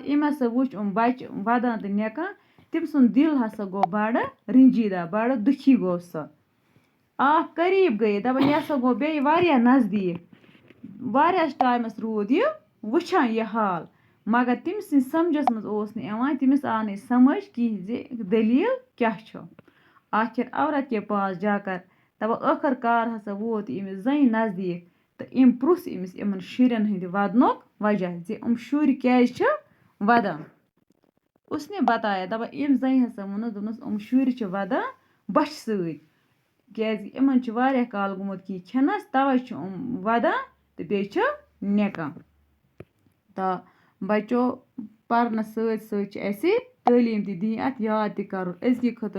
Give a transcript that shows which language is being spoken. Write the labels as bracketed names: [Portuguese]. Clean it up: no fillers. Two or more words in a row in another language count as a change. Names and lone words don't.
[Kashmiri] أمۍ ہسا وُچھ یِم بچہٕ ودان تہٕ نٮ۪کان. تٔمۍ سُنٛد دل ہسا گوٚو بڑٕ رنجیٖدہ، بڑٕ دُکھی گوٚو سُہ. آپ قریب گٔیے، دپان یہِ ہسا گوٚو بیٚیہِ واریاہ نزدیٖک. واریاہس ٹایمس روٗد یہِ وٕچھان یہِ حال مگر تٔمۍ سٕنٛدۍ سمجھس منٛز اوس نہٕ یِوان، تٔمِس آو نہٕ سمجھ کِہیٖنۍ زِ دٔلیٖل کیٛاہ چھُ. [Urdu] آخر عورت کے پاس جا کر [Kashmiri] دپان ٲخٕر کار ہسا ووت یہِ أمِس زنہِ نزدیٖک تہٕ أمۍ پرُژھ أمِس یِمن شُرٮ۪ن ہٕنٛدِ ودنُک وجہ زِ یِم شُرۍ کیٛازِ چھِ ودان. [Urdu] اس نے بتایا [Kashmiri] دپان أمۍ زنہِ ہسا ووٚنُس، دوٚپنس یِم شُرۍ چھِ ودان بۄچھِ سۭتۍ کیٛازِ یِمن چھُ واریاہ کال گوٚمُت کینٛہہ کھٮ۪نس، توے چھِ یِم ودان تہٕ بیٚیہِ چھِ نٮ۪کان. تہٕ بچو پرنس سۭتۍ سۭتۍ چھِ اسہِ تعلیٖم تہِ دِنۍ، اتھ یاد تہِ کرُن.